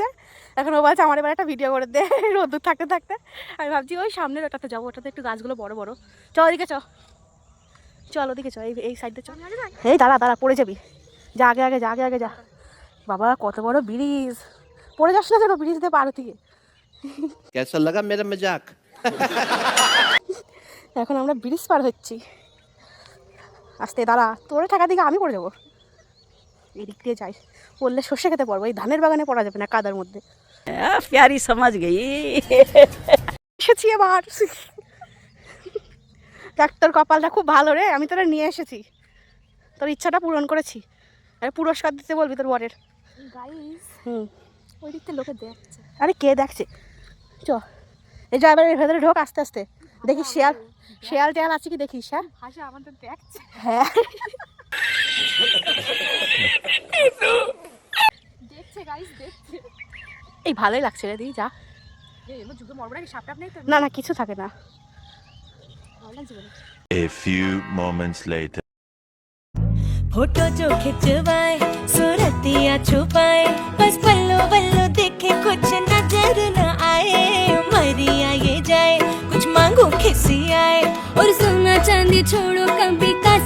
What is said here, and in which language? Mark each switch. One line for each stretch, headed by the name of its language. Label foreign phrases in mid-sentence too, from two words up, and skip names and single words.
Bangla: এখন ও বলছে আমার এবার একটা ভিডিও করে দে রোদ্দুর থাকতে থাকতে। আমি ভাবছি ওই সামনের ওটাতে যাবো, ওটাতে একটু গাছগুলো বড় বড়। চল ওদিকে চল ওদিকে চল, এই সাইডে চল। এই দাঁড়া পড়ে যাবি, যা আগে আগে যা, আগে আগে যা। বাবা কত বড় ব্রিজ, পড়ে যাস না যেন ব্রিজ দিয়ে পার থেকে।
Hindi: कैसा लगा मेरा मजाक?
Bangla: এখন আমরা ব্রিজ পার হচ্ছি। আস্তে দাঁড়া, তোরে থাকা দিকে আমি পড়ে যাবো। এদিক দিয়ে যাই, পড়লে সর্ষে খেতে পারবো। এই ধানের বাগানে পড়া যাবে না কাদার মধ্যে।
Hindi: प्यारी समझ गई।
Bangla: এসেছি এবার। দেখ তোর কপালটা খুব ভালো রে, আমি তোরা নিয়ে এসেছি, তোর ইচ্ছাটা পূরণ করেছি। আরে পুরস্কার দিতে বলবি তোর বরের। ওই দিকতে লোকে দেখছে। আরে কে দেখছে, চ এই যা এবার এর ভেতরে ঢোক আস্তে আস্তে। দেখি শেয়াল টেয়াল আছে কি দেখিস। হ্যাঁ ভাষা আমাদের দেখছে। হ্যাঁ দেখছে গাইস, দেখছে। এই ভালোই লাগছে রে, দিই যা। এমন যুগে মরবরা কি সাপটাপ নেই তো? না না কিছু থাকে না। ভালো লাগছে বলে।
English: A few moments later.
Hindi: फोटो जो खिंचवाए सूरतियाँ छुपाए, बस पल्लो बल्लो देखे कुछ नजर न आए। मरी आए जाए कुछ मांगो खिसी आए, और सोना चांदी छोड़ो कभी